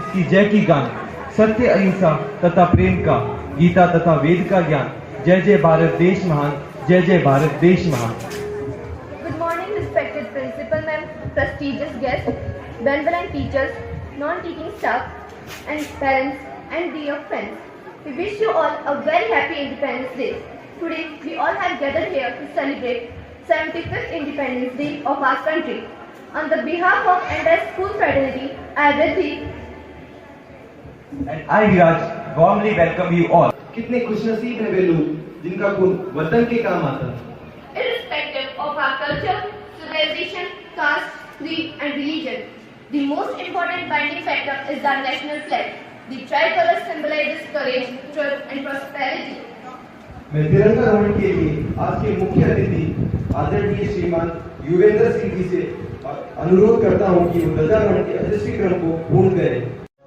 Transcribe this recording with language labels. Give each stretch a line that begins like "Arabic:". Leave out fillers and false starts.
Hindi: जय की गान, सत्य अहिंसा तथा प्रेम का, गीता तथा वेद का ज्ञान। जय जय भारत देश महान, जय जय भारत देश महान।
English: Good morning, respected principal ma'am, prestigious guests, benevolent teachers, non-teaching staff, and parents and dear friends. We wish you all a very happy Independence Day. Today, we all have gathered here to celebrate 75th Independence Day of our country. On the behalf of entire school fraternity, I Riddhi And I Viraj warmly welcome you all.
Hindi: कितने खुशनसीब हैं वे लोग जिनका खून वतन के काम आता है।
English: irrespective of our culture, civilization, caste, creed and religion. The most important binding factor is the national flag. The tricolor symbolizes courage, truth and prosperity.
Hindi: मैं तिरंगारोहण के लिए आज के मुख्य अतिथि आदरणीय श्रीमान युवेंद्र सिंह जी से अनुरोध करता हूं कि वो ध्वजारोहण के अदृश्य क्रम को पूर्ण करें।